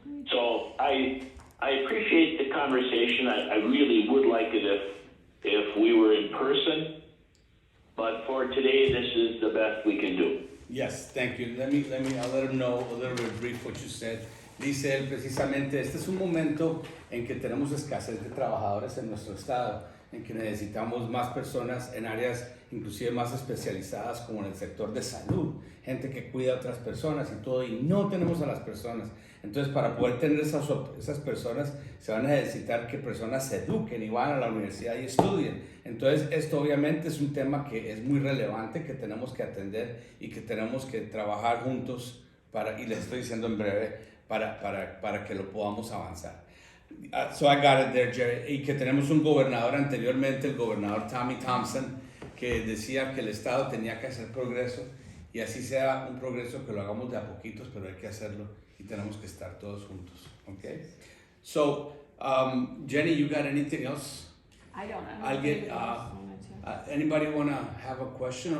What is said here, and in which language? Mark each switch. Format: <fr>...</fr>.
<en>So I appreciate the conversation. I really would like it if we were in person, but for today, this is the best we can do. Yes, thank you. I'll let him know a little bit brief what you said.</en> <es>Dice él precisamente, este es un momento en que tenemos escasez de trabajadores en nuestro estado. en que necesitamos más personas en áreas inclusive más especializadas como en el sector de salud, gente que cuida a otras personas y todo, y no tenemos a las personas. Entonces, para poder tener esas personas, se van a necesitar que personas se eduquen y van a la universidad y estudien. Entonces, esto obviamente es un tema que es muy relevante, que tenemos que atender y que tenemos que trabajar juntos y les estoy diciendo en breve, para que lo podamos avanzar.</es> <en>So I got it there, Jerry.</en> <es>Y que tenemos un gobernador anteriormente, el gobernador Tommy Thompson, que decía que el Estado tenía que hacer progreso, y así sea un progreso que lo hagamos de a poquitos, pero hay que hacerlo y tenemos que estar todos juntos.</es> <en>Okay? So, Jenny, you got anything else? I don't know.</en> <es>Alguien,</es> <en>anybody want to have a question?</en>